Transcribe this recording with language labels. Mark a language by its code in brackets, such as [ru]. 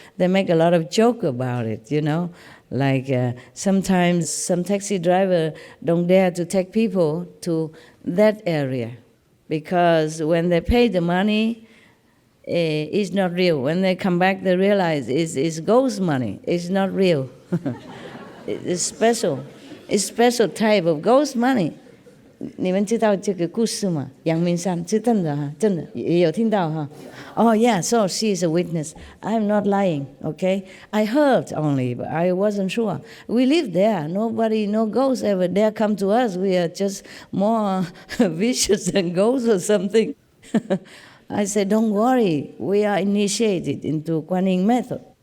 [en] They make a lot of joke about it, you know. Like sometimes some taxi driver don't dare to take people to that area because when they pay the money, it's not real. When they come back, they realize it's ghost money. It's not real. It's special. It's special type of ghost money. [zh] 你们知道这个故事吗？阳明山是真的哈，真的也有听到哈。 [en] Oh yeah, so she is a witness. I'm not lying, okay? I heard only, but I wasn't sure. We live there. Nobody, no ghosts ever dare come to us. We are just more vicious than ghosts or something. I said, don't worry. We are initiated into Guanyin method.